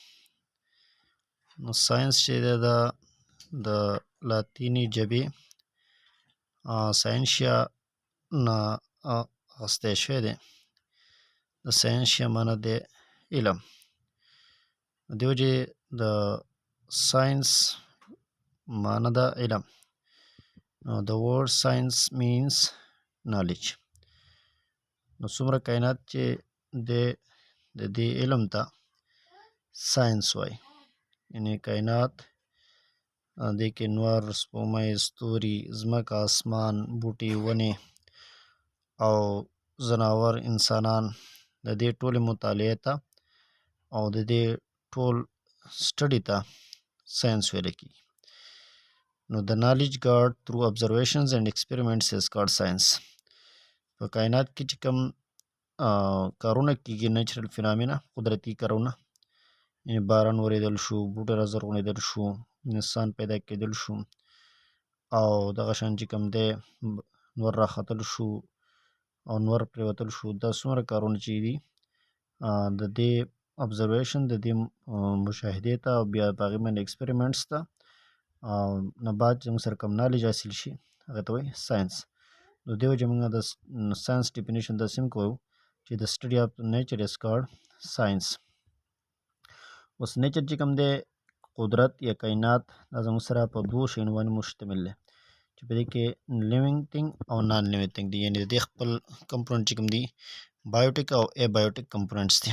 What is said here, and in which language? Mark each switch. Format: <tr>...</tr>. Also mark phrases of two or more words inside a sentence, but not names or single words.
<ps>نو ساينس چې دی دا د لاتیني ژبې ساینشیا نه اخیستی شوی دی. د ساینشیا معنی دی علم. د دې وجې د ساينس معنی ده علم.</ps> <en>The word science means knowledge.</en> <ps>نو څومره کائنات چې د دې علم ته ساينس وایي، یعنی کائنات دې کې نور، سپوږمۍ، ستوري، ځمکه، اسمان، بوټي، ونې او ځناور، انسانان، د دې ټولې مطالعې ته او د دې ټول سټډي ته ساينس ویل کېږي.</ps> <en>نو the knowledge gathered through observations and experiments is called science.</en> <ps>په کائنات کې چې کوم کارونه کېږي،</ps> <en>natural phenomena,</en> <ps>قدرتي کارونه، یعنې باران ورېدل شو، بوټي رازرغونېدل شو، انسان پیدا کېدل شو، او دغه شان چې کوم دی نور راختل شو او نور پرېوتل شو، دا څومره کارونه چې دي د دې observation، د دې مشاهدې ته او بیا په هغې باندې ایکسپریمنټس ته نه بعد چې موږ سره کوم نالج حاصل شي هغه ته وایي ساینس. نو دې وجې موږ د ساینس ډیفینیشن داسې هم کوو چې د</ps> <en>study of nature is called science.</en> <ps>اوس نیچر چې کوم دی، قدرت یا کائنات، دا زموږ سره په دوو شیانو باندې مشتمل دی چې په دې کې</ps> <en>living thing</en> <ps>او</ps> <en>non living thing</en> <ps>دي، یعنې د دې خپل کمپوننټ چې کوم دي بایوټیک او</ps> <en>abiotic components</en> <ps>دي.</ps>